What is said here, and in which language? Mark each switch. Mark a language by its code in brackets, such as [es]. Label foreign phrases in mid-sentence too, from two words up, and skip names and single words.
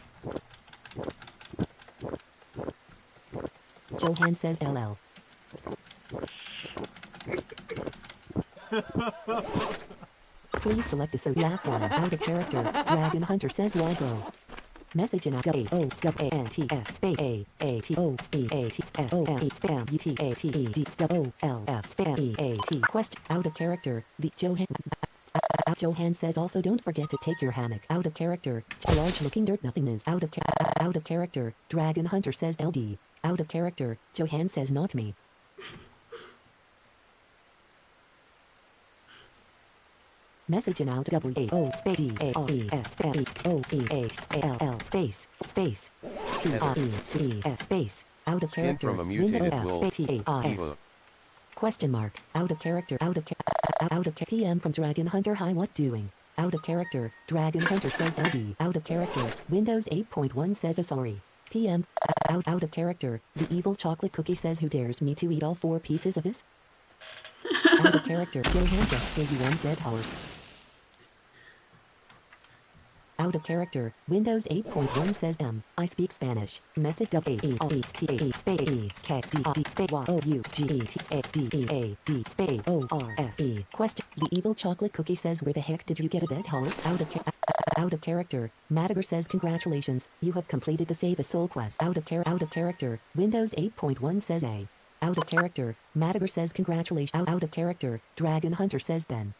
[en] Johan says LL. Please select the so laugh one. Out of character. Dragon Hunter says why bro. Message in A-O scub A-N-T-F space A-A-T-O S-P-A-T S-O-M-E spam U-T-A-T-E-D scub O-L-F spam E-A-T Question. Out of character. The Johan says also don't forget to take your hammock. Out of character. A large looking dirt nothingness. Out of character. Dragon Hunter says LD. Out of character. Johan says not me. Message in out W-A-O space D-A-R-E-S space O-C-H-A-L-L space P-R-E-C-S space. Out of Skin character. from a mutated Window F wolf. space T-A-R-S. Question mark. Out of character. Out of PM from Dragon Hunter. Hi, what doing? Out of character. Dragon Hunter says LD. Out of character. Windows 8.1 says sorry. PM. Out of character. The evil chocolate cookie says who dares me to eat all 4 pieces of this? Out of character. Johan just gave you 1 dead horse. Out of character. Windows 8.1 says I speak Spanish. Message W-A-E-S-T-A-E space K-S-D-D space Y-O-U-G-E-T-S-D-E-A-D space O-R-S-E. Question. The evil chocolate cookie says where the heck did you get a dead horse? Out of character. Madiger says congratulations. You have completed the Save a Soul quest. Out of character. Windows 8.1 says A. Out of character. Madiger says congratulations. Out of character. Dragon Hunter says Ben.